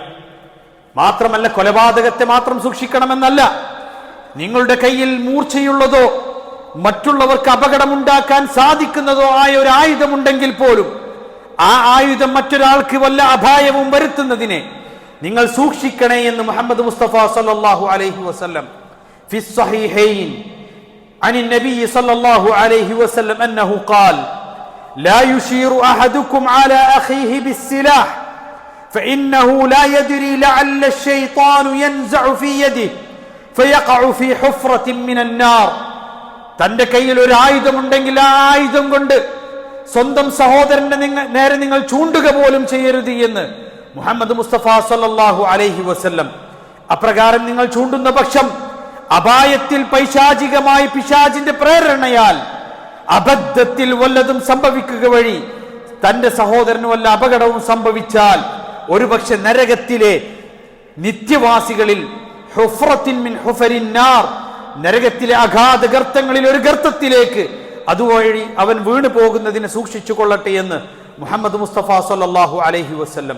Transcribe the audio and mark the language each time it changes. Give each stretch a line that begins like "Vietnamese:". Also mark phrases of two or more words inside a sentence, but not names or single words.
Malayalam: മാത്രമല്ല, കൊലപാതകത്തെ മാത്രം സൂക്ഷിക്കണമെന്നല്ല, നിങ്ങളുടെ കയ്യിൽ മൂർച്ചയുള്ളതോ മറ്റുള്ളവർക്ക് അപകടമുണ്ടാക്കാൻ സാധിക്കുന്നതോ ആയ ഒരു ആയുധമുണ്ടെങ്കിൽ പോലും ആ ആയുധം മറ്റൊരാൾക്ക് വല്ല അപായവും വരുത്തുന്നതിനെ നിങ്ങൾ സൂക്ഷിക്കണേ എന്ന് മുഹമ്മദ് മുസ്തഫ
Arabic: صلى الله عليه وسلم في الصحيحين عن النبي صلى الله عليه وسلم أنه قال لا يشير أحدكم على أخيه بالسلاح فإنه لا يدري لعل الشيطان ينزع في يده فيقع في حفرة من النار.
Malayalam: തന്റെ കയ്യിൽ ഒരു ആയുധമുണ്ടെങ്കിൽ ആ ആയുധം കൊണ്ട് സ്വന്തം സഹോദരന്റെ നേരെ നിങ്ങൾ ചൂണ്ടുക പോലും ചെയ്യരുത് എന്ന് മുഹമ്മദ് മുസ്തഫ
Arabic: صلى الله عليه وسلم.
Malayalam: അപ്രകാരം നിങ്ങൾ ചൂണ്ടുന്ന പക്ഷം അപായത്തിൽ പൈശാചികമായി പിശാചിന്റെ പ്രേരണയാൽ അബദ്ധത്തിൽ വല്ലതും സംഭവിക്കുക വഴി തന്റെ സഹോദരന് വല്ല അപകടവും സംഭവിച്ചാൽ ഒരുപക്ഷെ നരകത്തിലെ നിത്യവാസികളിൽ
Arabic: حفرة من حفر النار,
Malayalam: നരകത്തിലെ അഗാധ ഗർത്തങ്ങളിൽ ഒരു ഗർത്തത്തിലേക്ക് അതുവഴി അവൻ വീണു പോകുന്നതിനെ സൂക്ഷിച്ചു കൊള്ളട്ടെ എന്ന് മുഹമ്മദ് മുസ്തഫ
Arabic: صلى الله عليه وسلم.